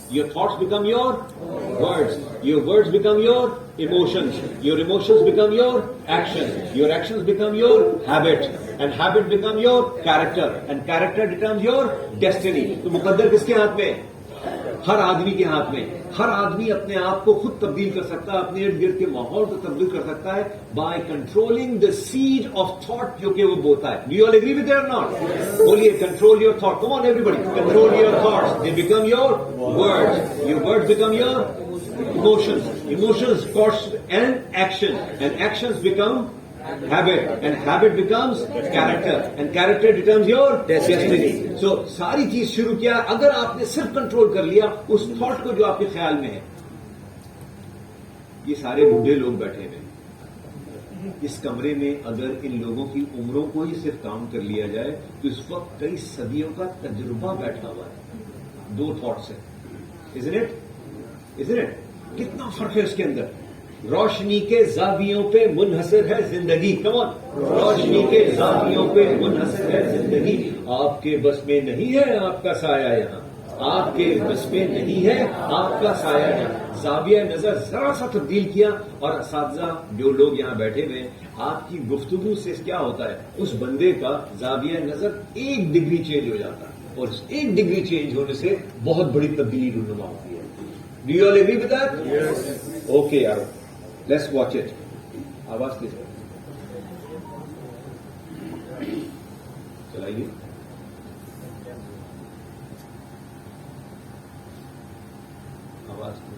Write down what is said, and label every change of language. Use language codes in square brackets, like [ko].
[en] Your thoughts become your words. Your words become your emotions. Your emotions become your actions. Your actions become your habits. And habit become your character. And character becomes your destiny. [ur] تو مقدر کس کے ہاتھ میں؟ ہر آدمی کے ہاتھ میں. ہر آدمی اپنے آپ کو خود تبدیل کر سکتا ہے, اپنے ارد گرد کے ماحول کو تبدیل کر سکتا ہے [en] by controlling the seed of thought [ur] جو کہ وہ بوتا ہے. [en] Do you all agree with that not? [ur] بولیے [en] Control your thought. Come on everybody, control your thoughts. They become your words. Your words become your emotions cause and actions become habit, and habit becomes character, and character becomes your destiny. [ur] So ساری چیز شروع کیا, اگر آپ نے صرف control کر لیا اس تھاٹ کو جو آپ کے خیال میں ہے. یہ سارے بوڑھے لوگ بیٹھے ہوئے, اس کمرے میں اگر ان لوگوں کی عمروں کو ہی صرف کاؤنٹ کر لیا جائے تو اس وقت کئی صدیوں کا تجربہ بیٹھا ہوا ہے. 2 تھاٹس ہیں. [en] Isn't it? [ur] کتنا فرق ہے اس کے اندر. روشنی کے زاویوں پہ منحصر ہے زندگی. کم آن. روشنی کے زاویوں پہ منحصر ہے زندگی. آپ کے بس میں نہیں ہے آپ کا سایہ یہاں. آپ کے بس میں نہیں ہے آپ کا سایہ یہاں. زاویہ نظر ذرا سا تبدیل کیا اور اساتذہ جو لوگ یہاں بیٹھے ہوئے آپ کی گفتگو سے کیا ہوتا ہے, اس بندے کا زاویہ نظر 1 ڈگری چینج ہو جاتا ہے, اور اس 1 ڈگری چینج ہونے سے بہت بڑی تبدیلی رونما ہوتی ہے. [en] Do you all agree with that? Yes. Okay, yaar. Let's watch it. [ur] آواز کس ہے؟ چلائیے. آواز